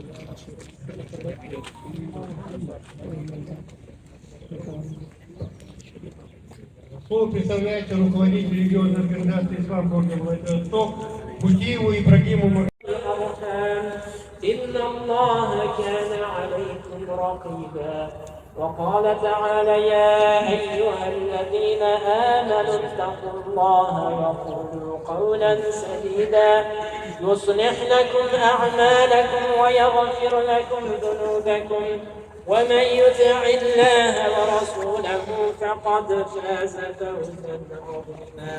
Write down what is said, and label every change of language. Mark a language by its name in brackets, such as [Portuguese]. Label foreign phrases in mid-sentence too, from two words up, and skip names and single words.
[Russian] Слово представляется руководитель региональной организации «Ислам Горный Владивосток» Бутиеву Ибрагиму. [Arabic] إن الله كان عليكم رقيبا. وقال تعالى: يا أيها الذين آمنوا اتقوا الله وقولوا قولا سديدا يصلح لكم أعمالكم ويغفر لكم ذنوبكم ومن يطع الله ورسوله فقد فاز فوزا عظيما.